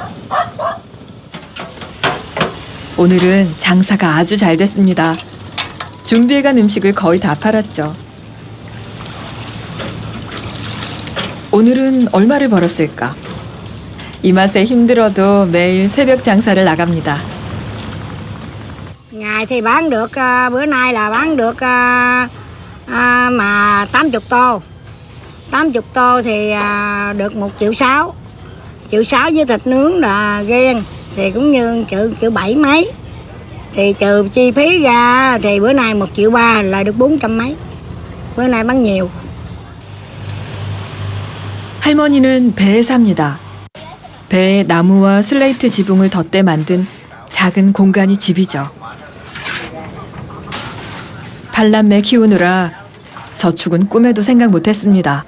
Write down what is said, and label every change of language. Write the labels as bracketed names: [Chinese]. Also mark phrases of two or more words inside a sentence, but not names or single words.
[Korean] 오늘은 장사가 아주 잘 됐습니다. 준비해간 음식을 거의 다 팔았죠. 오늘은 얼마를 벌었을까? 이 맛에 힘들어도 매일 새벽 장사를 나갑니다. [Vietnamese] Ngày thì bán được, bữa nay là bán được mà 80 tô. 80 tô thì được 1,6 triệu. 1,6 triệu với thịt nướng là ghen thì cũng như 1,7 mấy. Thì trừ chi phí ra thì bữa nay 1,3 triệu là được 400 mấy. Bữa nay bán nhiều. [Korean] 할머니는 배에 삽니다. 배에 나무와 슬레이트 지붕을 덧대 만든 작은 공간이 집이죠. 팔남매 키우느라 저축은 꿈에도 생각 못했습니다.